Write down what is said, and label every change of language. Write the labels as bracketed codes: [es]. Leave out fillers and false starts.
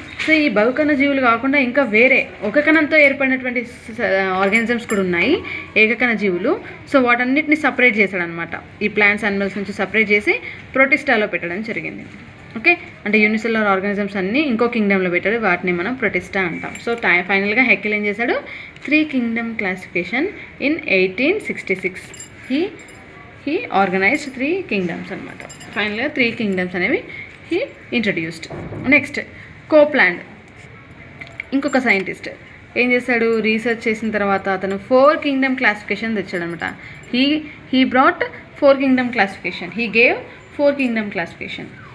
[te] So ఈ బహుకణ జీవులు కాకుండా ఇంకా వేరే ఒక కణంతో ఏర్పడినటువంటి ఆర్గానిజమ్స్ కూడా ఉన్నాయి, ఏకకణ జీవులు. సో వాటన్నిటిని సపరేట్ చేశాడనమాట. ఈ ప్లాంట్స్, యానిమల్స్ నుంచి సపరేట్ చేసి ప్రొటిస్టాలో పెట్టడం జరిగింది. ఓకే, యూనిసెల్యులర్ ఆర్గానిజమ్స్ అన్నీ ఇంకో కింగ్డంలో పెట్టాడు, వాటిని మనం ప్రొటిస్టా అంటాం. సో ఫైనల్గా హెకెల్ ఏం చేశాడు? [en] 3 kingdom classification in 1866 he organized 3 kingdoms [te] అనమాట. [en] ఫైనల్గా 3 kingdoms [te] అనేవి [en] he introduced. [te] నెక్స్ట్ కోప్లాండ్, ఇంకొక సైంటిస్ట్ ఏం చేశాడు? రీసెర్చ్ చేసిన తర్వాత అతను 4 kingdom classification తెచ్చాడనమాట. [en] he brought 4 kingdom classification. he gave 4 kingdom classification.